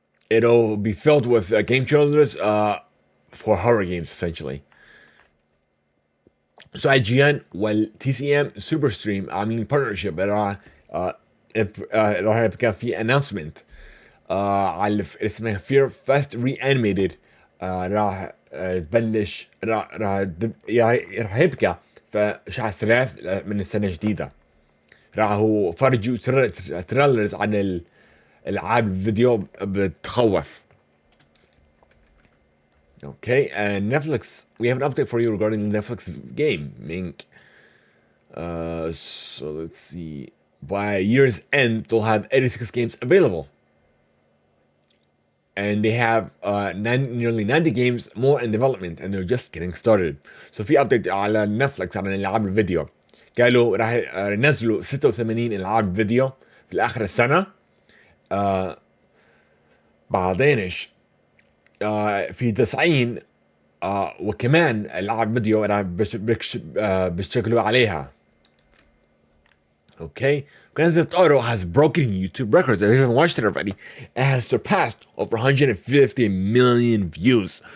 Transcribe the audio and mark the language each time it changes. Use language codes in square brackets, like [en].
[en] It'll be filled with game trailers for horror games essentially. [ar] So IGN والTCM Superstream عاملين partnership راح يبقى في announcement على اسمها Fear Fest Reanimated. راح تبلش راح يبقى في شهر 3 من السنة الجديدة. راح فرجوا تريلرز عن العاب الفيديو بتخوف. [en] Okay, and Netflix, we have an update for you regarding the Netflix game, Mink. So let's see. By year's end, they'll have 86 games available. And they have nearly 90 games more in development, and they're just getting started. [ar] So في update على Netflix عن الألعاب الفيديو. قالوا راح ينزلوا 86 ألعاب فيديو في آخر السنة. بعدين ايش في 90 وكمان العاب فيديو راح بيشتغلوا عليها. [en] Okay, Grand Theft Auto has broken YouTube records. If you haven't watched it already, it has surpassed over 150 million views.